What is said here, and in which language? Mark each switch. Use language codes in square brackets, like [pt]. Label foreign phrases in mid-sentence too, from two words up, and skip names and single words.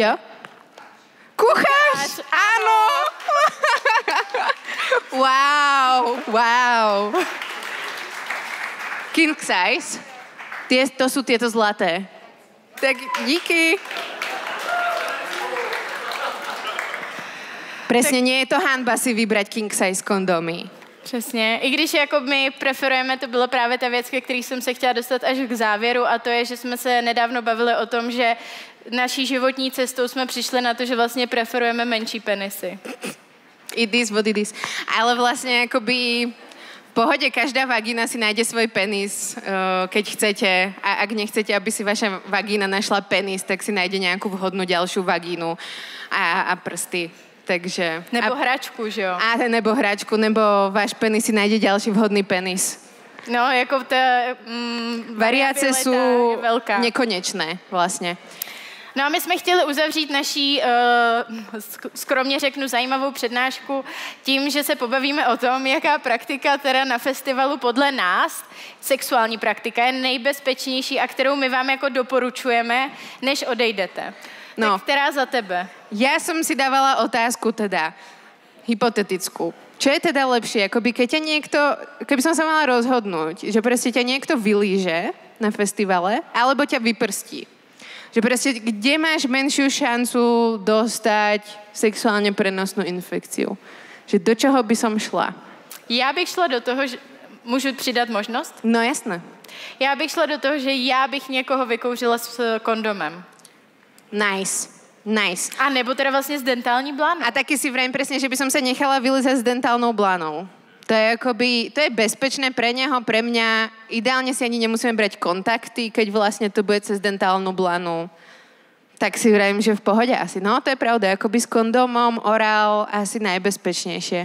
[sk] Jo? Kuchář! Áno! Wow. [en] King size. [sk] To sú tieto zlaté. [cs] Tak díky. [sk] Presne, nie je to hanba si vybrať [en] king size [sk] kondomy. [cs] Přesně. I když jako my preferujeme, to byla právě ta věc, ke který jsem se chtěla dostat až k závěru a to je, že jsme se nedávno bavili o tom, že naší životní cestou jsme přišli na to, že vlastně preferujeme menší penisy. [en] It is what it is. [sk] Ale vlastne akoby v pohode každá vagína si nájde svoj penis, keď chcete. A ak nechcete, aby si vaša vagína našla penis, tak si nájde nejakú vhodnú ďalšiu vagínu a prsty. Takže... [cs] Nebo hračku, že jo? [sk] A nebo hračku, nebo váš penis si nájde ďalší vhodný penis. [cs] No, jako ta [sk] Variace sú [cs] velká. [sk] nekonečné vlastne. [cs] No a my jsme chtěli uzavřít naší, skromně řeknu, zajímavou přednášku tím, že se pobavíme o tom, jaká praktika teda na festivalu podle nás, sexuální praktika, je nejbezpečnější a kterou my vám jako doporučujeme, než odejdete. No. Tak která za tebe? [sk] Ja som si dávala otázku teda, hypotetickú. Čo je teda lepšie? Akoby keď ťa niekto, keby som sa mala rozhodnúť, že proste ťa niekto vylíže na festivale, alebo ťa vyprstí. Že proste, kde máš menšiu šancu dostať sexuálne prenosnú infekciu? Že do čoho by som šla? [cs] Já bych šla do toho, že... Můžu přidat možnost? No jasné. Já bych šla do toho, že já bych někoho vykouřila s kondomem. Nice. A nebo teda vlastně s dentální blánou. [sk] A taky si vrajím presne, že by som sa nechala vylizať s dentálnou blánou. To je akoby, to je bezpečné pre neho, pre mňa. Ideálne si ani nemusíme brať kontakty, keď vlastne to bude cez dentálnu blánu. Tak si vrajím, že v pohode asi. No, to je pravda, akoby s kondómom, orál asi najbezpečnejšie.